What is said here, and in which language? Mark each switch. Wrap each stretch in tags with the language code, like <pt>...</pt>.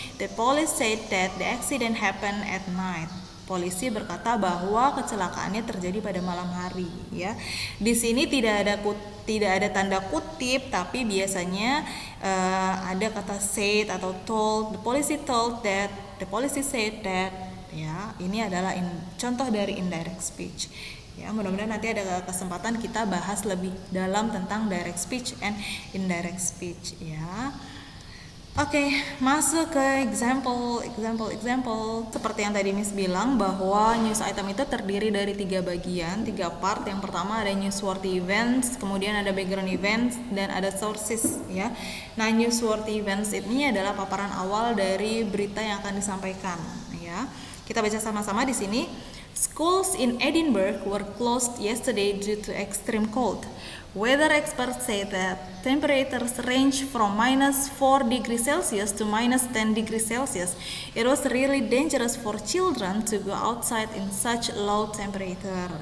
<en>The police said that the accident happened at night.</en> <id>Polisi berkata bahwa kecelakaannya terjadi pada malam hari, ya. Di sini tidak ada tanda kutip, tapi biasanya ada kata said atau told.</id> <en>The policy said that</en> <id>ya. Ini adalah contoh dari indirect speech. Ya, mudah-mudahan nanti ada kesempatan kita bahas lebih dalam tentang direct speech and indirect speech, ya. Oke, masuk ke example. Seperti yang tadi Miss bilang bahwa news item itu terdiri dari 3 bagian, 3 part. Yang pertama ada newsworthy events, kemudian ada background events, dan ada sources, ya. Nah, newsworthy events ini adalah paparan awal dari berita yang akan disampaikan, ya. Kita baca sama-sama di sini.</id> <en>Schools in Edinburgh were closed yesterday due to extreme cold. Weather experts say that temperatures range from -4 degrees Celsius to -10 degrees Celsius. It was really dangerous for children to go outside in such low temperature.</en>